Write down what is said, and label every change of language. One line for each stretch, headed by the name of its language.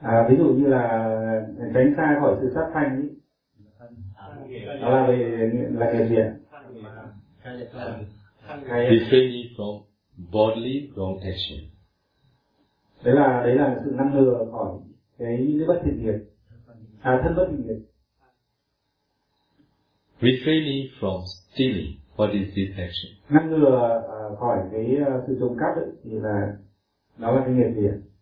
Vietnamese: Ví dụ như là tránh xa khỏi sự sát sanh ý. Đó là về là cái gì ạ?
English: Refraining from bodily wrong action.
Vietnamese: Đấy là sự ngăn ngừa khỏi cái bất thiện nghiệp, thân bất thiện nghiệp.
English: Refraining from stealing, what is this action?
Vietnamese: Ngăn ngừa khỏi cái sự trộm cắp ấy, thì là đó là cái nghiệp gì ạ?